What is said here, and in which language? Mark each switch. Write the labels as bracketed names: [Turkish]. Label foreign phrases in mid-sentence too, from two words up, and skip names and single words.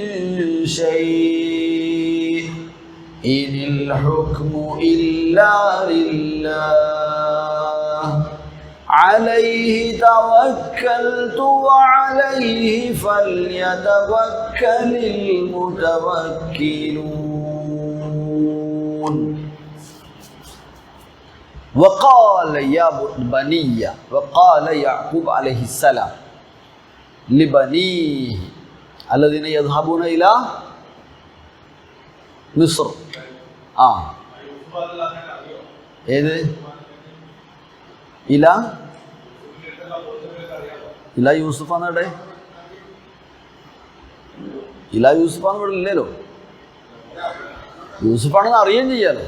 [Arabic] شيء إن الحكم إلا لله عليه توكلت وعليه فليتوكل المتوكلون. وقال يا بني وقال يعقوب عليه السلام لبنيه الذين يذهبون إلى مصر. [Malayalam] ഏത് ഇല യൂസുഫാന്ന് ഇവിടെ യൂസുഫാന്ന് ഇവിടെ ഇല്ലല്ലോ. യൂസുഫാണെന്ന് അറിയുകയും ചെയ്യാലോ.